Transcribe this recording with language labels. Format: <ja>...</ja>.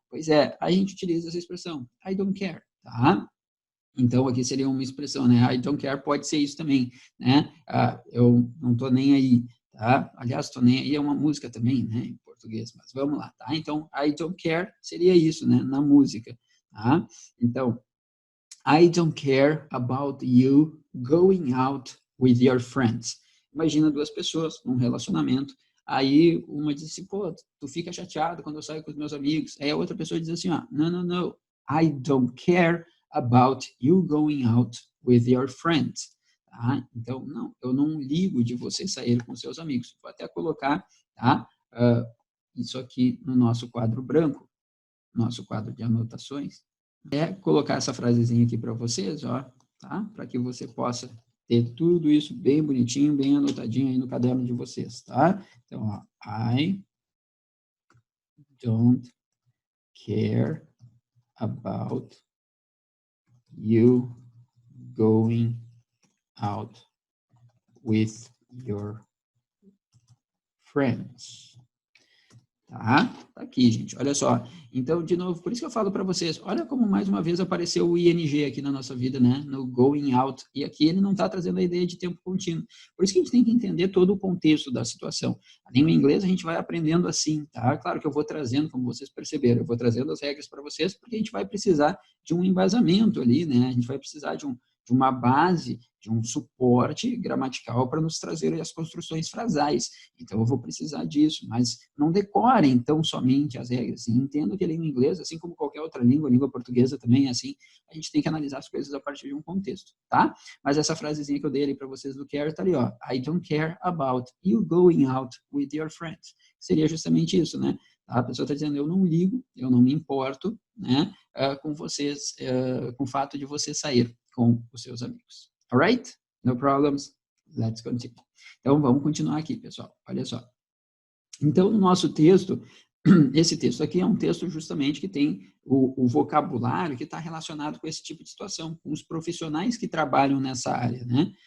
<pt>Pois é, a gente utiliza essa expressão,</pt> <en>I don't care,</en> <pt>tá? Então, aqui seria uma expressão, né?</pt> <en>I don't care</en> <pt>pode ser isso também, né? Eu não tô nem aí, tá? Aliás, tô nem aí é uma música também, né? Em português, mas vamos lá, tá? Então,</pt> <en>I don't care</en> <pt>seria isso, né? Na música, tá? Então,</pt> <en>I don't care about you going out with your friends.</en> <pt>Imagina duas pessoas num relacionamento, aí uma diz assim, pô, tu fica chateado quando eu saio com os meus amigos. Aí a outra pessoa diz assim, ó,</pt> <en>no, I don't care about you going out with your friends.</en> <pt>Tá? Então, não, eu não ligo de você sair com seus amigos. Vou até colocar, tá? Isso aqui no nosso quadro branco, nosso quadro de anotações. Colocar essa frasezinha aqui para vocês, ó, tá? Para que você possa ter tudo isso bem bonitinho, bem anotadinho aí no caderno de vocês, tá? Então, ó,</pt> <en>I don't care about you going out with your friends.</en> <pt>Tá? Tá aqui, gente. Olha só. Então, de novo, por isso que eu falo para vocês, olha como mais uma vez apareceu o ing aqui na nossa vida, né? No going out. E aqui ele não está trazendo a ideia de tempo contínuo. Por isso que a gente tem que entender todo o contexto da situação. A língua inglesa a gente vai aprendendo assim, tá? Claro que eu vou trazendo, como vocês perceberam, eu vou trazendo as regras para vocês, porque a gente vai precisar de um embasamento ali, né? A gente vai precisar de uma base, de um suporte gramatical para nos trazer as construções frasais. Então, eu vou precisar disso, mas não decorem tão somente as regras. Entendo que a língua inglesa, assim como qualquer outra língua, a língua portuguesa também é assim, a gente tem que analisar as coisas a partir de um contexto, tá? Mas essa frasezinha que eu dei ali para vocês do care tá ali, ó.</pt> <en>I don't care about you going out with your friends.</en> <pt>Seria justamente isso, né? A pessoa está dizendo, eu não ligo, eu não me importo, né, com vocês, com o fato de você sair com os seus amigos.</pt> <en>Alright? No problems? Let's continue.</en> <pt>Então, vamos continuar aqui, pessoal. Olha só. Então, no nosso texto, esse texto aqui é um texto justamente que tem o vocabulário que está relacionado com esse tipo de situação, com os profissionais que trabalham nessa área, né?</pt>